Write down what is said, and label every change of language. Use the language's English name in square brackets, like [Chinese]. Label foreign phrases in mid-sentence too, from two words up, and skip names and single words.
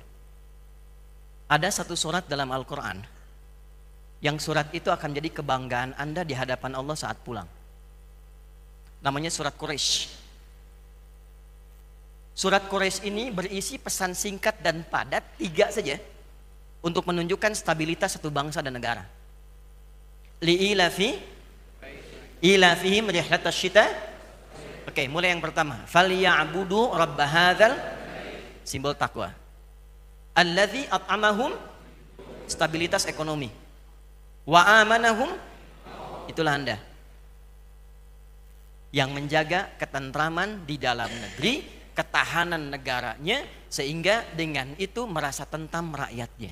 [Indonesian] Ada satu surat dalam Al-Quran, yang surat itu akan jadi kebanggaan Anda di hadapan Allah saat pulang. Namanya surat Quraisy. Surat Quraisy ini berisi pesan singkat dan padat, 3 saja, untuk menunjukkan stabilitas satu bangsa dan negara. [Arabic] لإيلاف إيلافهم رحلة الشتاء. Oke, mulai yang pertama. فليعبدوا رب هذا, [Indonesian] simbol takwa. [Arabic] الذي أطعمهم, [Indonesian] stabilitas ekonomi. [Arabic] وآمنهم, [Indonesian] itulah Anda yang menjaga ketentraman di dalam negeri, ketahanan negaranya, sehingga dengan itu merasa tentram rakyatnya.